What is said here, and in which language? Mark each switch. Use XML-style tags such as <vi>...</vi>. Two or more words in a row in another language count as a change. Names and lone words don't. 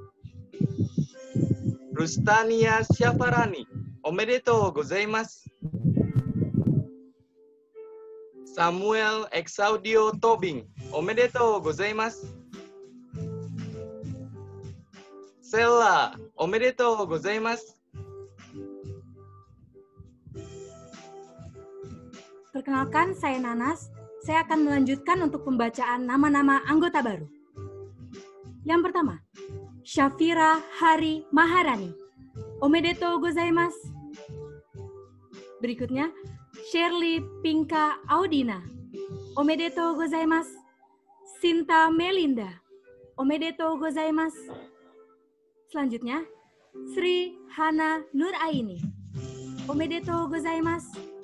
<ja>Rustania Syafarani, おめでとうございます. Samuel Exaudio Tobing, おめでとうございます. Sella, おめでとうございます.</ja> <id>Perkenalkan, saya Nanas. Saya akan melanjutkan untuk pembacaan nama-nama anggota baru. Yang pertama, Syafira Hari Maharani,</id> <ja>おめでとうございます.</ja> <id>Berikutnya, Shirley Pinka Audina,</id> <ja>おめでとうございます. Sinta Melinda, おめでとうございます.</ja> <id>Selanjutnya, Sri Hana Nuraini,</id> <ja>おめでとうございます.</ja>